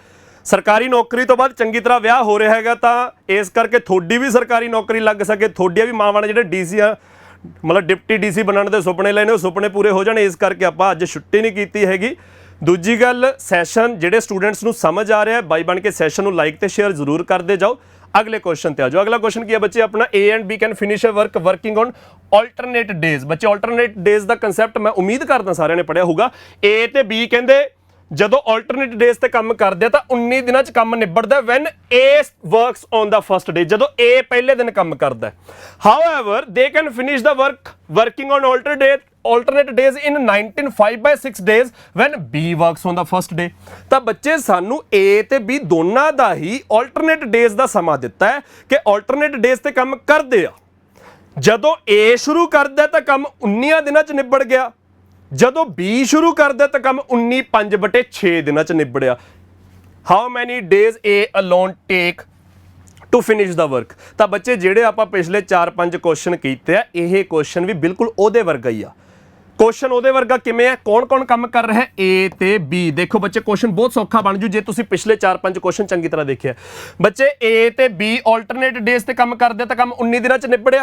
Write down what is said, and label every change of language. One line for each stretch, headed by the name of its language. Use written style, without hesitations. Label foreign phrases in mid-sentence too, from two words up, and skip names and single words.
Punjabi: ਸਰਕਾਰੀ ਨੌਕਰੀ ਤੋਂ ਬਾਅਦ ਚੰਗੀ ਤਰ੍ਹਾਂ ਵਿਆਹ ਹੋ ਰਿਹਾ ਹੈਗਾ, ਤਾਂ ਇਸ ਕਰਕੇ ਤੁਹਾਡੀ ਵੀ ਸਰਕਾਰੀ ਨੌਕਰੀ ਲੱਗ ਸਕੇ, ਤੁਹਾਡੀਆਂ ਵੀ ਮਾਵਾਂ ਨੇ ਜਿਹੜੇ DC ਆ, ਮਤਲਬ ਡਿਪਟੀ DC ਬਣਨ ਦੇ ਸੁਪਨੇ ਲਏ ਨੇ, ਉਹ ਸੁਪਨੇ ਪੂਰੇ ਹੋ ਜਾਣ। ਇਸ ਕਰਕੇ ਆਪਾਂ ਅੱਜ ਛੁੱਟੀ ਨਹੀਂ ਕੀਤੀ ਹੈਗੀ। ਦੂਜੀ ਗੱਲ, ਸੈਸ਼ਨ ਜਿਹੜੇ ਸਟੂਡੈਂਟਸ ਨੂੰ ਸਮਝ ਆ ਰਿਹਾ ਬਾਈ ਬਣ ਕੇ ਸੈਸ਼ਨ ਨੂੰ ਲਾਈਕ ਤੇ ਸ਼ੇਅਰ ਜ਼ਰੂਰ ਕਰਦੇ ਜਾਓ। ਅਗਲੇ ਕੁਐਸਚਨ ਤੇ ਆ ਜਾਓ। ਅਗਲਾ ਕੁਐਸਚਨ ਕੀ ਹੈ ਬੱਚੇ ਆਪਣਾ,
English: A and B can finish a work working on alternate days।
Punjabi: ਬੱਚੇ
English: alternate days
Punjabi: ਦਾ ਕਨਸੈਪਟ ਮੈਂ ਉਮੀਦ ਕਰਦਾ ਸਾਰਿਆਂ ਨੇ ਪੜਿਆ ਹੋਊਗਾ। A ਤੇ B ਕਹਿੰਦੇ ਜਦੋਂ
English: alternate days
Punjabi: ਤੇ ਕੰਮ ਕਰਦੇ ਆ ਤਾਂ 19 ਦਿਨਾਂ 'ਚ ਕੰਮ ਨਿਬੜਦਾ
English: when A works on the first day,
Punjabi: ਜਦੋਂ A ਪਹਿਲੇ ਦਿਨ ਕੰਮ ਕਰਦਾ।
English: However, they can finish the work working on alternate days in 19/5/6 days when B works on the first day।
Punjabi: ਤਾਂ ਬੱਚੇ ਸਾਨੂੰ A ਤੇ B ਦੋਨਾਂ ਦਾ ਹੀ
English: alternate days
Punjabi: ਦਾ ਸਮਾਂ ਦਿੱਤਾ ਹੈ ਕਿ
English: alternate days
Punjabi: ਤੇ ਕੰਮ ਕਰਦੇ ਆ। ਜਦੋਂ A ਸ਼ੁਰੂ ਕਰਦਾ ਤਾਂ ਕੰਮ 19 ਦਿਨਾਂ 'ਚ ਨਿਬੜ ਗਿਆ, ਜਦੋਂ B ਸ਼ੁਰੂ ਕਰਦਾ ਤਾਂ ਕੰਮ 19/5/6 ਦਿਨਾਂ 'ਚ ਨਿਬੜਿਆ।
English: how many days A alone take to finish the work।
Punjabi: ਤਾਂ ਬੱਚੇ ਜਿਹੜੇ ਆਪਾਂ ਪਿਛਲੇ 4-5 ਕੁਐਸਚਨ ਕੀਤੇ ਆ, ਇਹ ਕੁਐਸਚਨ ਵੀ ਬਿਲਕੁਲ ਉਹਦੇ ਵਰਗਾ ਹੀ ਆ। ਕੁਐਸਚਨ ਉਹਦੇ ਵਰਗਾ ਕਿਵੇਂ ਹੈ, ਕੌਣ ਕੰਮ ਕਰ ਰਿਹਾ ਹੈ, A ਤੇ B। ਦੇਖੋ ਬੱਚੇ ਕੁਐਸਚਨ ਬਹੁਤ ਸੌਖਾ ਬਣ ਜੂ ਜੇ ਤੁਸੀਂ ਪਿਛਲੇ 4-5 ਕੁਐਸਚਨ ਚੰਗੀ ਤਰ੍ਹਾਂ ਦੇਖਿਆ। ਬੱਚੇ A ਤੇ B
English: alternate days
Punjabi: ਤੇ ਕੰਮ ਕਰਦੇ ਤਾਂ ਕੰਮ 19 ਦਿਨਾਂ 'ਚ ਨਿਬੜਿਆ।